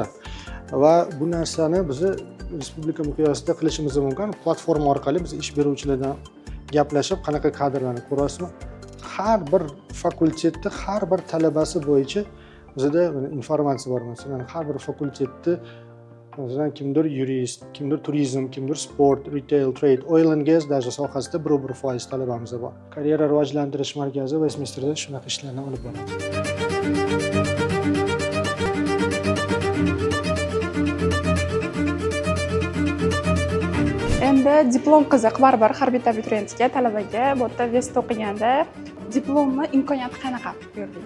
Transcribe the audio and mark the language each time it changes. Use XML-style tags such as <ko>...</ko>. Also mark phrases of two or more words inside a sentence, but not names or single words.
<uz>Va bu narsani biz respublika miqyosida qilishimiz mumkin. Platforma orqali biz ish beruvchilardan gaplashib, qanaqa kadrlarni ko'rasizmi? Har bir fakultetda har bir talabasi bo'yicha bizda informatsiya bor. Masalan, har bir fakultetda masalan kimdir yurist, kimdir turizm, kimdir sport,</uz> <en>retail, trade, oil and gas даже</en> <uz>sohasida 1% talabamiz bor. Karyera rivojlantirish markazi Westminsterda shunaqa ishlarni olib boradi. Endi diplom qiziq baribir har bitta abituriyentga, talabaga bu yerda West o'qiganda diplomni imkoniyati qanaqa bu yerdagi?</uz>